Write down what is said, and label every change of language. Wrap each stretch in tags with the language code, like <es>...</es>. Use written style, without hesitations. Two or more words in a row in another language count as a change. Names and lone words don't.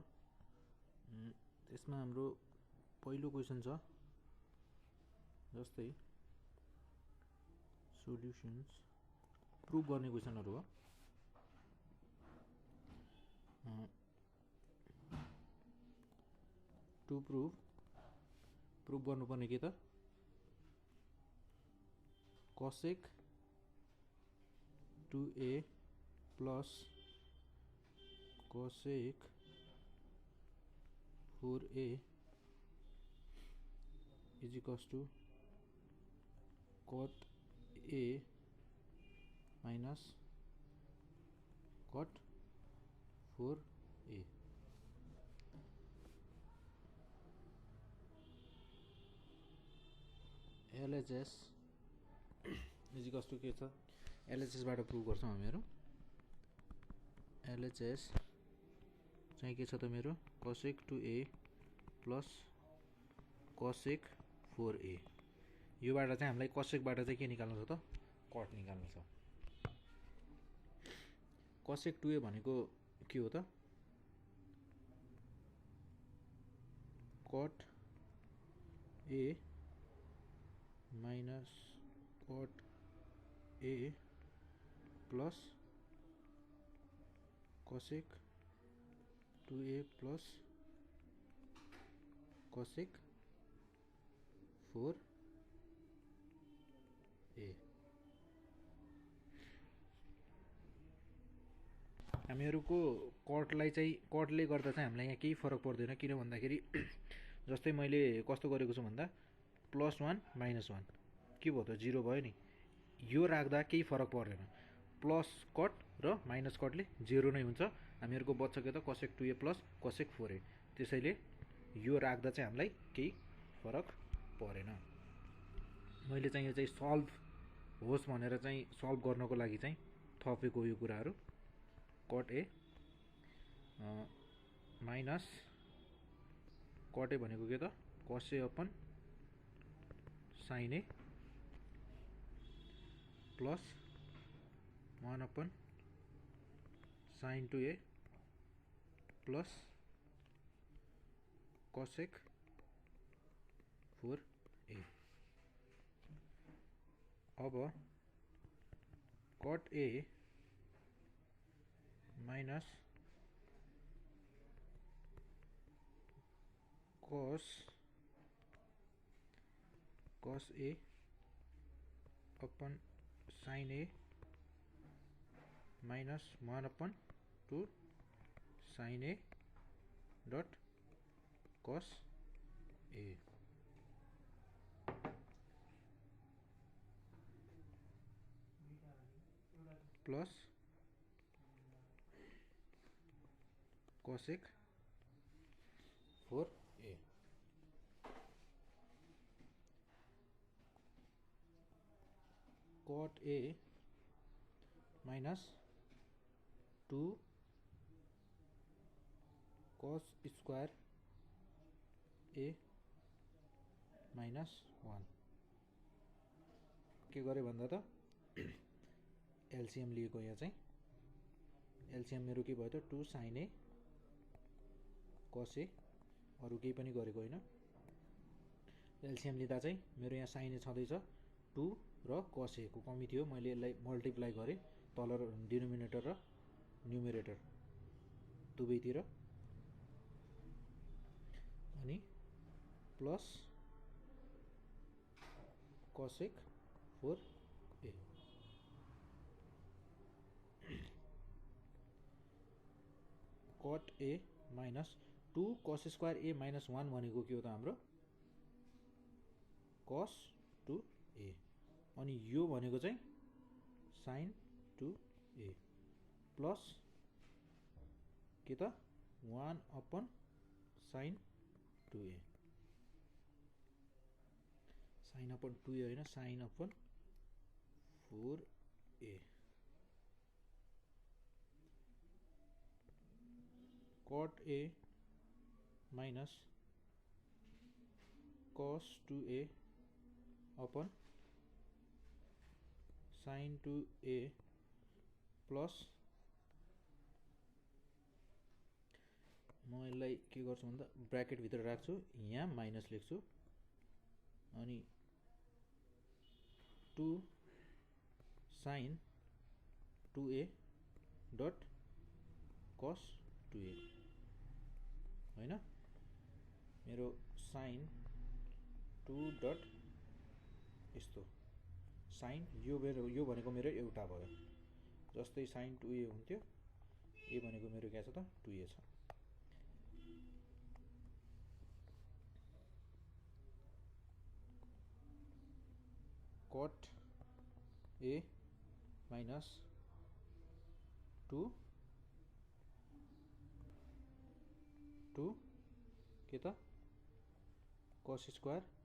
<ne>त्यसमा हाम्रो पहिलो क्वेसन छ जस्तै</ne> <en>solutions prove</en> <ne>गर्ने क्वेसनहरू हो।</ne> <en>to prove</en> <ne>गर्नुपर्ने के त</ne> <en>cosec 2a plus cosec 4a is equals to cot a minus cot 4a। LHS is equals to</en> <ne>के छ, LHSबाट प्रुभ गर्छौँ हामीहरू। LHS चाहिँ के छ त मेरो</ne> <en>cosec 2a plus cosec 4a.</en> <ne>योबाट चाहिँ हामीलाई cosecबाट चाहिँ के निकाल्नु छ त, कट निकाल्नु छ। cosec 2a भनेको के हो त,</ne> <en>cot a minus cot a plus cosec 2a plus cosec 4a.</en> <ne>हामीहरूको कटलाई चाहिँ कटले गर्दा चाहिँ हामीलाई यहाँ केही फरक पर्दैन, किन भन्दाखेरि जस्तै मैले कस्तो गरेको छु भन्दा +1 -1 के भयो त 0 भयो नि। यो राख्दा केही फरक पर्दैन, प्लस कट र माइनस कटले 0 नै हुन्छ। हामीहरूको बच्छ के त</ne> <en>cosec 2a plus cosec 4a.</en> <ne>त्यसैले यो राख्दा चाहिँ हामीलाई केही फरक परेन। मैले चाहिँ यो चाहिँ सल्भ होस् भनेर चाहिँ सल्भ गर्नको लागि चाहिँ थपेको यो कुराहरू।</ne> <en>cot a minus cot a</en> <ne>भनेको के त</ne> <en>cos a upon sin a plus 1 upon sin 2a plus cosec 4a. अब cot a minus cos a upon sin a minus 1 upon 2 sin a dot cos a plus cosec 4a. cot a minus 2 cos square a minus 1</en> <ne>के गरे भन्दा त एलसीएम लिएको। यहाँ चाहिँ एलसीएम मेरो के भयो त 2 sin a cos a, अरू केही पनि गरेको होइन। एलसीएम लिँदा चाहिँ मेरो यहाँ sin a छँदैछ 2 र cos a को कमी थियो, मैले यसलाई मल्टिप्लाई गरेँ तल डिनोमिनेटर र न्युमेरेटर दुवैतिर, अनि</ne> <en>plus cosec 4a. cot a minus 2 cos square a minus 1</en> <ne>भनेको के हो त हाम्रो</ne> <en>cos 2a,</en> <ne>अनि यो भनेको चाहिँ</ne> <en>sin 2a plus</en> <ne>के त</ne> <en>1 upon sin 2a, sin upon 2a होइन sin upon 4a. cot a minus cos 2a upon sin 2a plus</en> <ne>म यसलाई के गर्छु भन्दा ब्र्याकेट भित्र राख्छु, यहाँ माइनस लेख्छु अनि</ne> <en>2 sin 2a dot cos 2a</en> <ne>हैन, मेरो</ne> <en>sin 2 dot</en> <ne>यस्तो sin यो भनेको मेरो एउटा भयो, जस्तै sin 2a हुन्थ्यो, ए भनेको मेरो के छ त 2a छ।</ne> <en>cot a minus 2</en> <ne>के त</ne> <en>cos square</en>